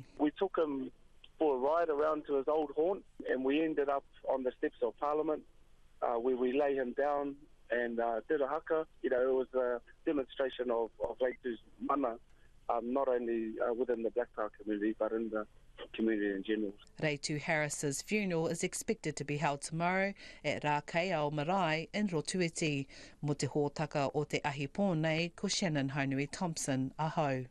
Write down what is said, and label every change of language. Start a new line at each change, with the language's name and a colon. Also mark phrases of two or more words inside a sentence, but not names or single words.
English: We took him for a ride around to his old haunt, and we ended up on the steps of Parliament, where we lay him down and did a haka. It was a demonstration of Reitu's mana, not only within the Black Power community, but in the community in general. Reitu Harris's funeral is expected to be held tomorrow at Rākei ao Marae in Rotuiti.
Māori: Mo te hōtaka o te ahi pōnei ko Shannon Haunui-Thompson. Ahau.